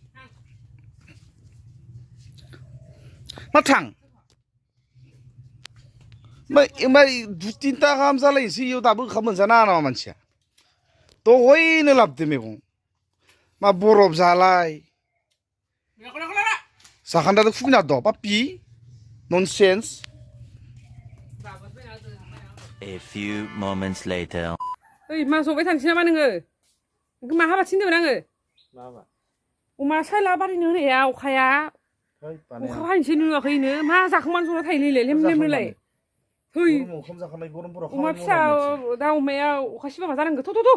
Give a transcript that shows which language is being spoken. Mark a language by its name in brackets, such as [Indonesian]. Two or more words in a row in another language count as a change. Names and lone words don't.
[Bodo] मा थां ओमफ्राय 2-3 गाहाम जालायनोसै इयाव दाबो ओंखाम मोनजानाङा नामा मानसिया दहयनो लाबोदो मैगं मा बरफ जालाय जाखान्दाजों फुगिना दं पापि ननसेन्स [English] A few moments later. [Bodo] ओइ मा जबाय थांसै नामा नोङो नोंखौ मा हाबा थिनदोंमोन आङो अमा सायला बारिनो होनाया अखा हायनोसै नुवाखैनो मा जाखांबानो जना थायोलै लेम लेमनोलाय है अमा फिसा दा अमाया अखा सिबा मा जानांगौ थ'